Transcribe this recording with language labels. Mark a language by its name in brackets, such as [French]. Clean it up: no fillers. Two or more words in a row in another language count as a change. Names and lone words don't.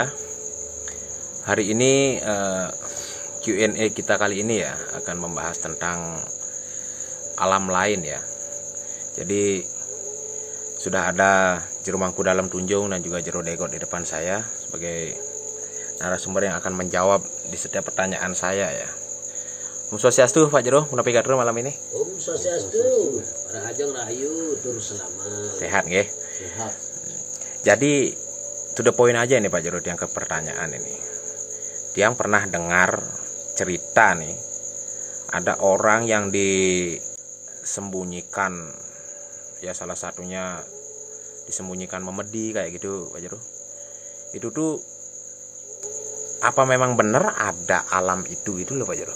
[Indonesian] Hari ini Q&A kita kali ini ya akan membahas tentang alam lain ya. Jadi sudah ada Jerumangku dalam Tunjung dan juga Jero Degot di depan saya sebagai narasumber yang akan menjawab di setiap pertanyaan saya ya. Om Swastiastu Pak Jero, menapi kadur malam ini. [Balinese] Om Swastiastu, Rahajeng Rahayu, tur selamat. [Indonesian] Sehat nggih? Sehat. Jadi [English] to the point [Indonesian] aja nih Pak Jero yang ke pertanyaan ini. Tiang pernah dengar cerita nih, ada orang yang disembunyikan, ya salah satunya disembunyikan memedi kayak gitu Pak Jero. Itu tuh apa memang benar ada alam itu loh Pak Jero?